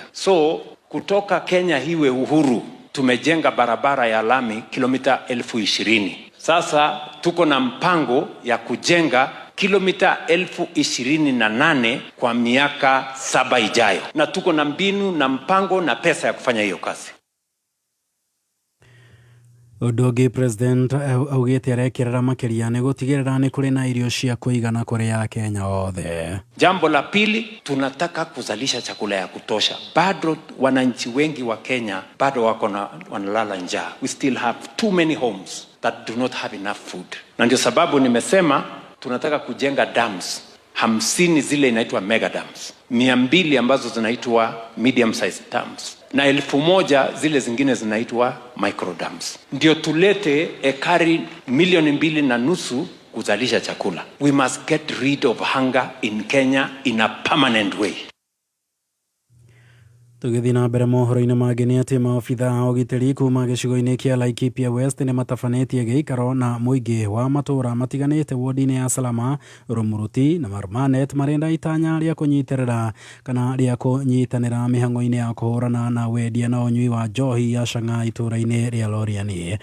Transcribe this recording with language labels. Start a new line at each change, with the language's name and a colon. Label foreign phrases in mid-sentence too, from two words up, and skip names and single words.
Swahili: So kutoka Kenya hiwe uhuru tumejenga barabara ya lami kilomita 20,000. Sasa tuko na mpango ya kujenga kilomita 28,000 kwa miaka 7 ijayo. Na tuko na mbinu na mpango na pesa ya kufanya hiyo kazi.
Kikuyu: Ũndũ President augĩte arekerera makĩria nĩ gũtigĩrĩra nĩ kũrĩ na irio cia kũigana kũrĩ Akenya othe.
Swahili: Jambo la pili, tunataka kuzalisha chakula ya kutosha. Bado wananchi wengi wa Kenya bado wanalala njaa.
English: We still have too many homes that do not have enough food.
Swahili: Na ndio sababu nimesema tunataka kujenga dams 50 zile inaitwa
English: mega dams,
Swahili: 200 ambazo zinaitwa
English: medium size dams
Swahili: na 1,000 zile zingine zinaitwa
English: micro dams.
Swahili: Ndio tulete ekari 2.5 kuzalisha chakula.
English: We must get rid of hunger in Kenya in a permanent way.
Kikuyu: Tũgĩthiĩ na mbere mohoro-inĩ mangĩ nĩ atĩ maobitha a ũgitĩri kuma gĩcigo-inĩ kĩa Laikipia West nĩ matabanĩtie gĩikaro na mũingĩ wa matũũra matiganĩte wodi-inĩ ya Salama, Rumuruti na Marumanet marenda itanya rĩa kũnyitĩrĩra kana rĩa kũnyitanĩra mĩhang'o-inĩ ya kũhũrana na wendia na ũnyui wa njohi ya cang'a itũũra-inĩ rĩa Loriani.